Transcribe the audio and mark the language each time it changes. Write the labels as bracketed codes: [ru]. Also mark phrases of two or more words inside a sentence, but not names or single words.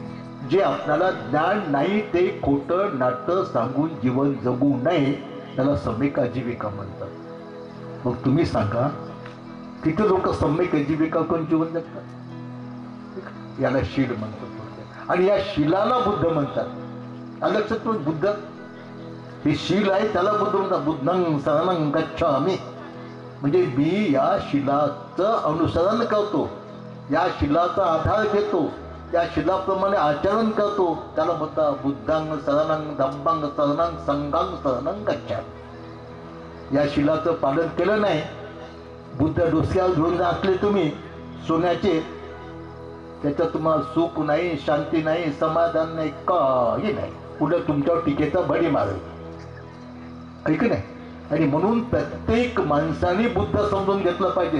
[mr] जे आपल्याला ज्ञान नाही ते खोटं नाटं सांगून जीवन जगू नये, त्याला सम्यक आजीविका म्हणतात. मग तुम्ही सांगा किती लोक सम्यक आजीविका करून जीवन जगतात? याला शील म्हणतात. आणि या शिलाला बुद्ध म्हणतात. लक्षात. बुद्ध हे शील आहे, त्याला बुद्ध म्हणतात. [pi] बुद्धं शरणं गच्छामि. [mr] म्हणजे मी या शिलाचं अनुसरण करतो, या शिलाचा आधार घेतो, या शिलाप्रमाणे आचरण करतो, त्याला म्हणतात [pi] बुद्धं शरणं धम्मं शरणं संघं शरणं गच्छामि. [mr] या शिलाचं पालन केलं नाही, बुद्ध डोसक्यावर घेऊन असले तुम्ही सोन्याचे, त्याच्यात तुम्हाला सुख नाही, शांती नाही, समाधान नाही, काही नाही. पुढे तुमच्यावर टीकेचा भडी मारेल. ऐक नाही. आणि म्हणून प्रत्येक माणसाने बुद्ध समजून घेतलं पाहिजे.